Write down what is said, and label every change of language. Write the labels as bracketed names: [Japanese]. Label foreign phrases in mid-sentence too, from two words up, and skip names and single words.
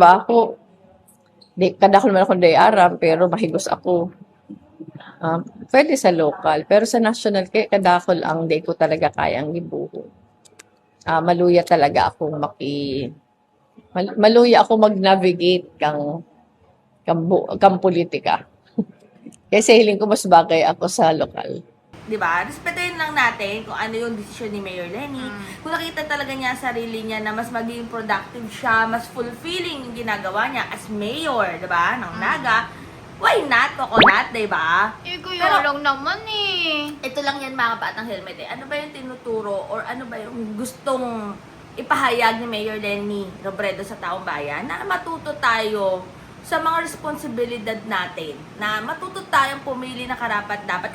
[Bikol] Ako sa trabaho, kadakol man akong dayaran, pero mahigos ako. Pwede sa local, pero sa national, kaya kadakol ang di ko talaga kayang ibuho. Maluya talaga ako maluya ako mag-navigate kang politika. Kasi hiling ko mas bagay ako sa lokal. [Filipino] Diba? Respetuhin lang natin kung ano yung desisyon ni Mayor Lenny. Kung nakita talaga niya sa sarili niya na mas magiging productive siya, mas fulfilling yung ginagawa niya [English] as mayor, [Filipino] diba? Ng Naga, [English] why not? Coconut, [Filipino] diba? Kaya lang naman eh. Ito lang yan mga batang helmet eh. Ano ba yung tinuturo or ano ba yung gustong ipahayag ni Mayor Lenny Robredo sa taong bayan na matuto tayo sa mga responsibilidad natin, na matuto tayong pumili na karapat-dapat.